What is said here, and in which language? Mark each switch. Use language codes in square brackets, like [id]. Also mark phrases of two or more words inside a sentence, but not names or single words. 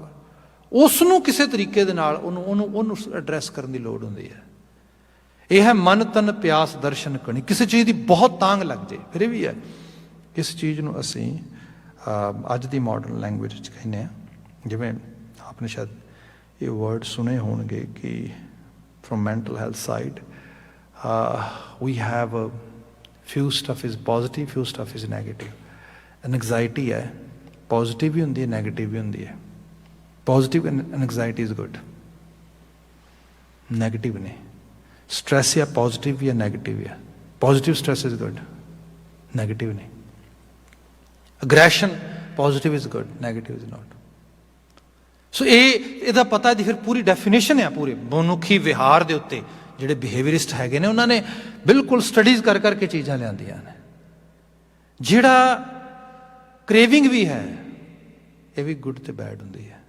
[pa] ਉਸ ਨੂੰ ਕਿਸੇ ਤਰੀਕੇ ਦੇ ਨਾਲ ਉਹਨੂੰ ਐਡਰੈਸ ਕਰਨ ਦੀ ਲੋੜ ਹੁੰਦੀ ਹੈ। ਇਹ ਹੈ ਮਨ ਤਨ ਪਿਆਸ ਦਰਸ਼ਨ ਕਣੀ, ਕਿਸੇ ਚੀਜ਼ ਦੀ ਬਹੁਤ ਤਾਂਘ ਲੱਗ ਜੇ। ਫਿਰ ਇਹ ਵੀ ਹੈ ਇਸ ਚੀਜ਼ ਨੂੰ ਅਸੀਂ ਅੱਜ ਦੀ [en] modern language [pa] ਵਿੱਚ ਕਹਿੰਦੇ ਹਾਂ, ਜਿਵੇਂ ਆਪਨੇ ਸ਼ਾਇਦ ਇਹ ਵਰਡ ਸੁਣੇ ਹੋਣਗੇ ਕਿ [en] from mental health side we have few stuff is positive, few stuff is negative. [pa] Anxiety है positive ਭੀ ਹੋਂਦੀ ਹੈ, negative ਭੀ ਹੋਂਦੀ ਹੈ। [en] Positive anxiety is good, negative नहीं। Stress या positive या negative या positive stress is good, negative नहीं। Aggression positive is good, negative is not। [pa] ਸੋ ਇਹਦਾ ਪਤਾ ਦੀ ਫਿਰ ਪੂਰੀ ਡੈਫੀਨੇਸ਼ਨ ਆ ਪੂਰੇ ਮਨੁੱਖੀ ਵਿਹਾਰ ਦੇ ਉੱਤੇ। ਜਿਹੜੇ ਬਿਹੇਵੀਅਰਿਸਟ ਹੈਗੇ ਨੇ ਉਹਨਾਂ ਨੇ ਬਿਲਕੁਲ ਸਟੱਡੀਜ਼ ਕਰ ਕਰਕੇ ਚੀਜ਼ਾਂ ਲਿਆਂਦੀਆਂ ਨੇ। ਜਿਹੜਾ ਕ੍ਰੇਵਿੰਗ ਵੀ ਹੈ ਇਹ ਵੀ ਗੁੱਡ ਤੇ ਬੈਡ ਹੁੰਦੀ ਹੈ।